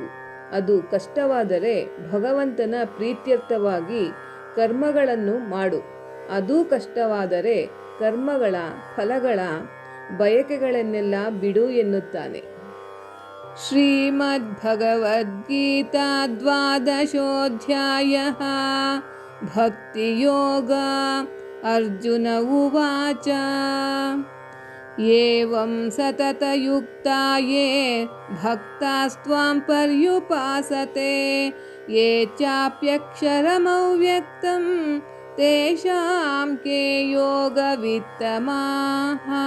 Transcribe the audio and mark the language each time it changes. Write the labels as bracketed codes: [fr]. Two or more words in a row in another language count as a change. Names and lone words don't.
[kn] ಅದು ಕಷ್ಟವಾದರೆ ಭಗವಂತನ ಪ್ರೀತ್ಯರ್ಥವಾಗಿ ಕರ್ಮಗಳನ್ನು ಮಾಡು. ಅದೂ ಕಷ್ಟವಾದರೆ ಕರ್ಮಗಳ ಫಲಗಳ ಬಯಕೆಗಳನ್ನೆಲ್ಲ ಬಿಡು ಎನ್ನುತ್ತಾನೆ. [sa] ಶ್ರೀಮದ್ಭಗವದ್ಗೀತಾ 12ೋऽಧ್ಯಾಯ ಭಕ್ತಿಯೋಗ. ಅರ್ಜುನ ಉವಾಚ ಏವಂ ಸತತಯುಕ್ತಾ ಯೇ ಭಕ್ತಾಸ್ತ್ವಾಂ ಪರ್ಯುಪಾಸತೆ ಯೇ ಚಾಪ್ಯಕ್ಷರಮವ್ಯಕ್ತಂ ತೇಷಾಂ ಕೇ ಯೋಗವಿತ್ತಮಾಃ.